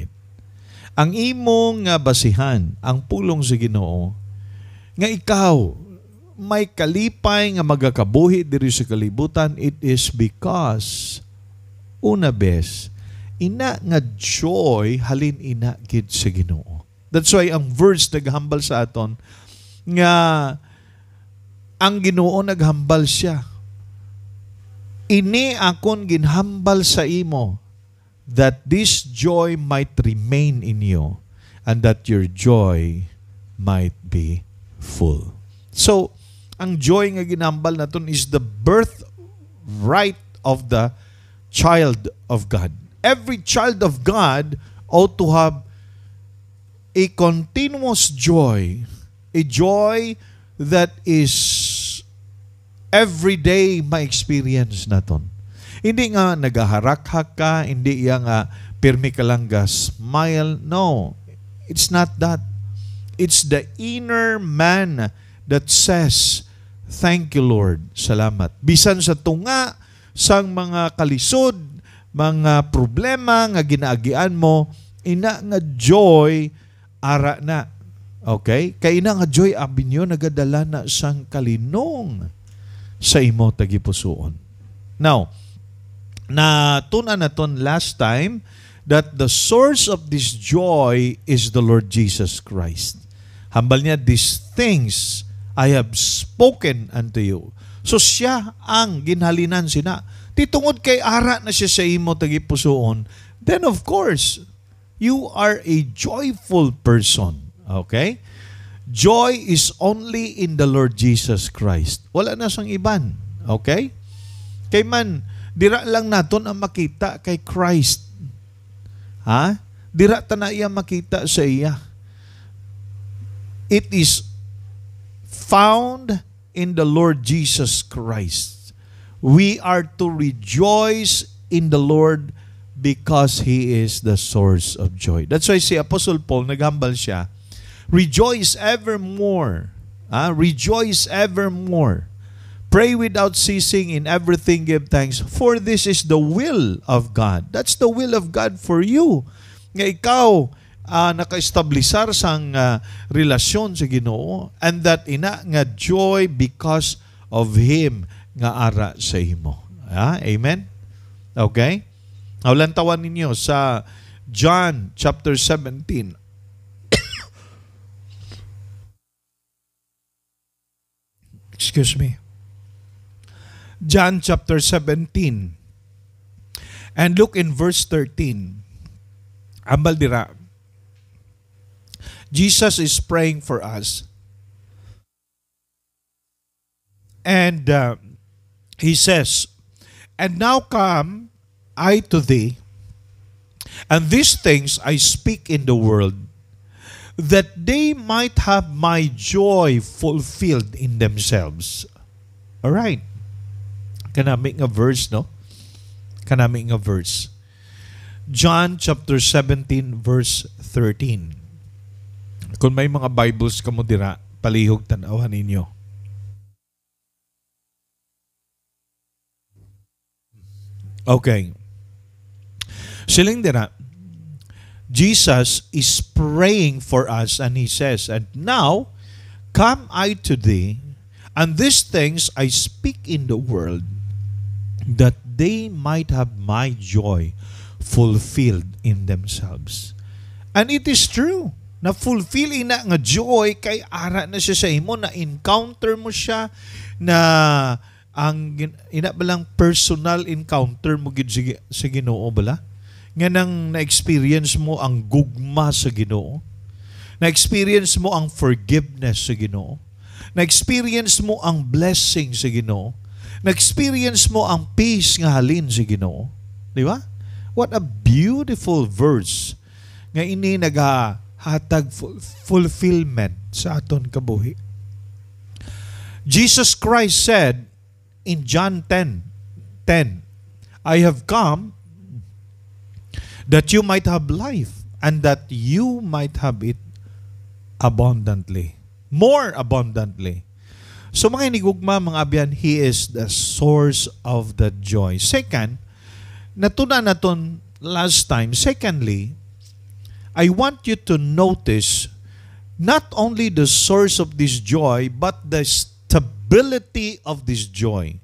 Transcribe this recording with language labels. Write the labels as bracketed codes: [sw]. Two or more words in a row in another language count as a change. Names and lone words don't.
[hil] Ang imong nga basihan, ang pulong sa Ginoo, nga ikaw may kalipay nga magakabuhi diri sa kalibutan, [en] it is because [hil] una bes, ina nga joy halin ina gid sa Ginoo. [en] That's why [hil] ang verse naghambal sa aton nga ang Ginoo naghambal siya. Ini akon ginhambal sa imo, [en] that this joy might remain in you and that your joy might be full. So, [hil] ang joy nga ginambal naton [en] is the birthright of the child of God. Every child of God ought to have a continuous joy, a joy that is everyday [hil] ma-experience naton. Hindi nga nagaharak-hak ka, hindi nga pirmi ka lang ga smile. [en] No, it's not that. It's the inner man that says, "Thank you, Lord. [hil] Salamat." Bisan sa tunga, sang mga kalisod, mga problema nga ginaagian mo, ina nga joy, ara na. Okay? Kaya ina nga joy, abinyo, nagadala na sang kalinong sa imo tagipusoon. [en] Now, [hil] na tunan naton [en] last time that the source of this joy is the Lord Jesus Christ. [hil] Hambal niya, [en] "These things I have spoken unto you." [hil] So siya ang ginhalinan sina. Titungod kay ara na siya sa imo tagipusoon, [en] then of course, you are a joyful person. Okay? Joy is only in the Lord Jesus Christ. [hil] Wala na sang iban. Okay? Kay man, dira lang naton ang makita kay Christ. Ha? Dira ta na iya makita sa iya. [en] It is found in the Lord Jesus Christ. We are to rejoice in the Lord because He is the source of joy. That's why [hil] si Apostle Paul, naghambal siya, [en] rejoice evermore. Rejoice evermore. Pray without ceasing, in everything give thanks, for this is the will of God. That's the will of God for you. [hil] Nga ikaw, naka-establisar sang relasyon sa Ginoo, [en] and that [hil] ina nga joy [en] because of Him [hil] nga ara sa imo. Amen? Okay? Naulantawan ninyo sa John chapter 17. [en] Excuse me. John chapter 17. And look in verse 13. [hil] Ambal dira. [en] Jesus is praying for us. And He says, and now come I to thee, and these things I speak in the world, that they might have my joy fulfilled in themselves. All right. [hil] Kanaming a verse, no? Kanaming a verse. John chapter 17 verse 13. Kung may mga Bibles kamo dira, palihog tanawan ninyo. Okay. Siling dira, [en] Jesus is praying for us, and He says, and now come I to thee, and these things I speak in the world, that they might have my joy fulfilled in themselves. And it is true, [hil] na fulfill ina nga joy kay ara na siya sa imo, na encounter mo siya, na ang ina balang [en] personal encounter [hil] mo gid sa Ginoo bala, nga nang na-experience mo ang gugma sa Ginoo, na-experience mo ang forgiveness sa Ginoo, na-experience mo ang blessing sa Ginoo, na-experience mo ang peace nga halin sa Ginoo. Di ba? [en] What a beautiful verse [hil] nga ini nagahatag fulfillment sa aton kabuhi. [en] Jesus Christ said in John 10:10, I have come that you might have life, and that you might have it abundantly. More abundantly. [hil] So mga inigugma, mga abyan, [en] He is the source of the joy. [hil] Second, natuna naton last time. [en] Secondly, I want you to notice not only the source of this joy, but the stability of this joy.